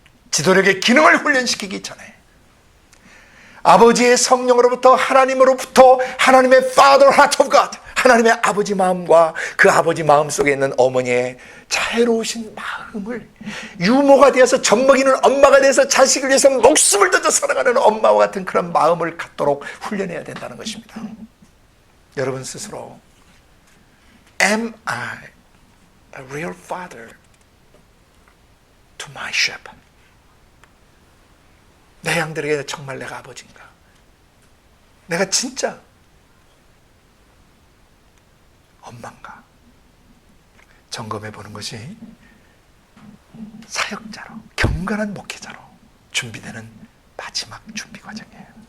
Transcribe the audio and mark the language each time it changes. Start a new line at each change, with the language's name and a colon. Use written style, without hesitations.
Korean: 지도력의 기능을 훈련시키기 전에 아버지의 성령으로부터, 하나님으로부터, 하나님의
English: Father Heart of God,
Korean: 하나님의 아버지 마음과 그 아버지 마음 속에 있는 어머니의 자애로우신 마음을 유모가 되어서 젖먹이는 엄마가 되어서 자식을 위해서 목숨을 던져 살아가는 엄마와 같은 그런 마음을 갖도록 훈련해야 된다는 것입니다. 여러분 스스로
English: Am I a real father to my sheep?
Korean: 내 양들에게 정말 내가 아버지인가? 내가 진짜 엄마인가? 점검해 보는 것이 사역자로, 경건한 목회자로 준비되는 마지막 준비 과정이에요.